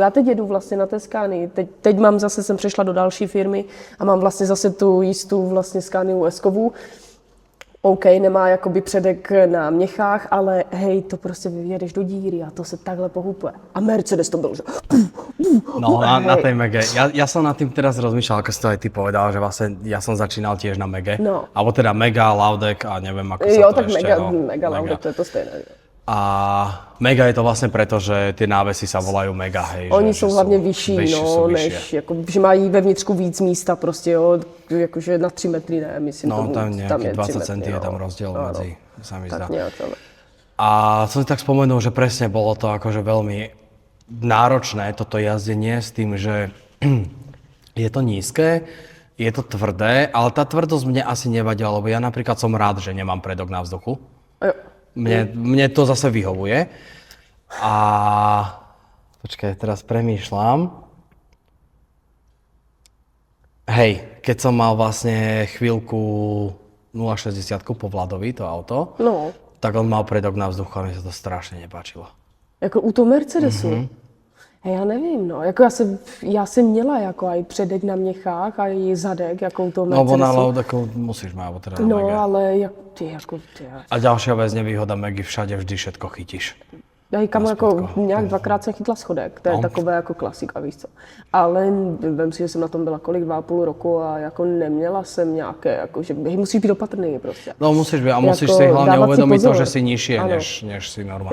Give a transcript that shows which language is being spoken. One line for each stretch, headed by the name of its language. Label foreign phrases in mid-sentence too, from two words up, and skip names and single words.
Czech: Já teď jedu vlastně na té Scanii, teď mám zase, jsem přešla do další firmy a mám vlastně zase tu jistou vlastně Scaniu S-kovou. OK, nemá jakoby předek na měchách, ale hej, to prostě jedeš do díry a to se takhle pohupuje. A Mercedes to byl, že...
Slovak: No, na tej Mege. Ja som nad tým teraz rozmýšľal, ako si to aj ty povedal, že vlastne ja som začínal tiež na Mege. No. Alebo teda Mega, Laudek a neviem, ako sa
Czech: Jo, to tak
Slovak: ešte...
Czech: mega Laudek, to je to stejné.
Slovak: A Mega je to vlastne preto, že tie návesy sa volajú Mega, hej.
Czech: Oni že jsou hlavně vyšší, než, jako, že mají vevnitřku víc místa, prostě jo, jakože na 3 metry, ne, myslím. No,
Slovak: tam nejaký 20 cm je tam rozdiel medzi, sa mi zdá. A som si tak spomenul, že presne bolo to akože veľmi náročné, toto jazdenie s tým, že je to nízke, je to tvrdé, ale tá tvrdosť mne asi nevadila, lebo ja napríklad som rád, že nemám predok na vzduchu. Jo. Mne to zase vyhovuje. A počkaj, teraz premýšľam. Hej, keď som mal vlastne chvíľku 0,60 po Vladovi, to auto, No. tak on mal predok na vzduchu a mi sa to strašne nepáčilo.
Czech: Jako u toho Mercedesu? Já nevím, no. Jako já jsem měla jako aj předek na měchách a i zadek, jako u toho Mercedesu.
Slovak: No, bo na Laudeku musíš mať, alebo teda na No, Mege.
Czech: ale ty.
Slovak: A ďalšia vec, nevýhoda Megy, všade vždy všetko chytíš.
Czech: Já kam
Slovak: Na
Czech: jako
Slovak: spodku.
Czech: nějak dvakrát jsem chytla schodek, to je No. takové jako klasika, víš co. Ale vem si, že jsem na tom byla kolik, 2,5 roku a jako neměla jsem nějaké, jako že musíš být opatrný prostě.
Slovak: No musíš byť a musíš
Czech: Jako
Slovak: si hlavne
Czech: dávat si
Slovak: uvedomiť to,
Czech: pozor.
Slovak: že si nižšie,
Czech: Ano.
Slovak: než si normálne.